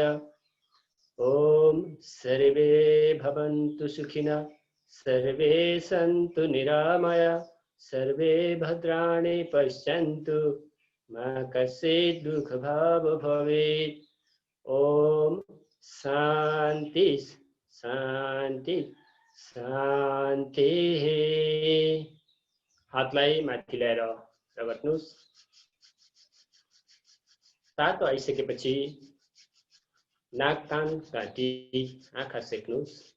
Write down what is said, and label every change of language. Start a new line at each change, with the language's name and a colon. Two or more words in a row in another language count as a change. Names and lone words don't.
Sanskrit: ॐ सर्वे भवन्तु सुखिनः सर्वे सन्तु निरामया सर्वे भद्राणि पश्यन्तु मा कश्चित् दुःखभाग् भवेत्। ॐ शान्ति शान्ति शान्तिः।
Nepali: हातलाई माथि ल्याएर रगट्नुहोस्। तातो आइसकेपछि नाक कान घाँटी आँखा सेक्नुहोस्।